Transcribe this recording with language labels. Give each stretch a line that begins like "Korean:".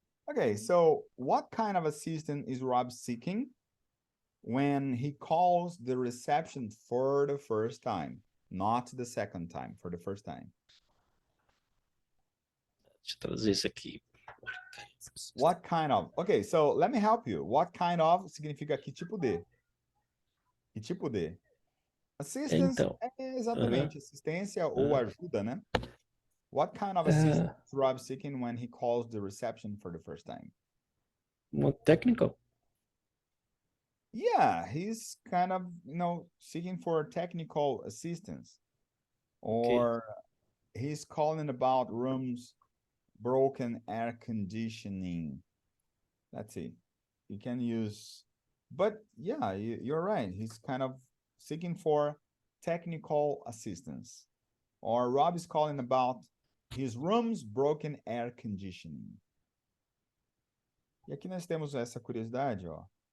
English: Okay, so what kind of assistant is Rob seeking when he calls the reception for the first time? Not the second time, for the first time.
Portuguese: deixa eu traduzir isso aqui.
English: What kind of? Okay, so let me help you. What kind of
Portuguese: significa que tipo de?
English: Que tipo de? Assistance
Portuguese: Então, é exatamente assistência ou ajuda, né?
English: What kind of Ah. assistance is Rob seeking when he calls the reception for the first time?
Portuguese: uma technical.
English: Yeah, he's kind of, seeking for technical assistance. Or he's calling about rooms broken air conditioning. Let's see. You can use, but yeah, you're right. He's kind of seeking for technical assistance. Or Rob is calling about his room's broken air conditioning.
Portuguese: E aqui nós temos essa curiosidade, ó.